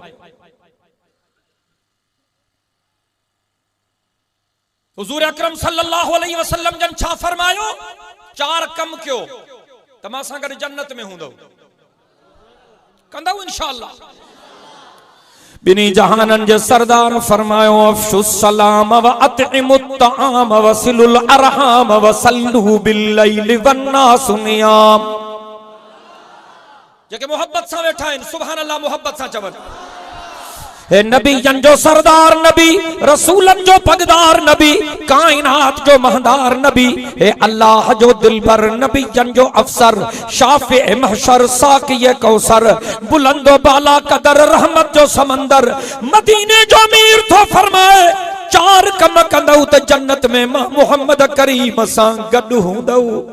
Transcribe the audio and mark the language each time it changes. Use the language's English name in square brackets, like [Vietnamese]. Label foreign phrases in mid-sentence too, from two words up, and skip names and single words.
[Sindhi] हुज़ूर अकरम [Arabic] صلى الله عليه وسلم [Sindhi] जन छा फरमायो? 4 कम कयो त मां सां गॾु जन्नत में हूंदो, कंदव इंशाअल्लाह। [Arabic] बिनी जहानन जे सरदार फरमायो أفشوا السلام وأطعموا الطعام وصلوا الأرحام وصلوا بالليل والناس نيام. [Sindhi] जेके मोहब्बत सां वेठा आहिनि [Arabic] سبحان الله [Sindhi] मोहब्बत सां चवनि। हे नबी जन जो सरदार नबी, रसूलन जो पगदार नबी, कायनात जो महदार नबी, हे अल्लाह जो दिलबर नबी जन जो अफसर, शाफे महशर साक़िए कौसर, बुलंदो बाला कदर रहमत जो समंदर, मदीने जो अमीर थो फरमाए 4 कम कंदऊ त जन्नत में मां मोहम्मद करीम सां गॾु हूंदऊ।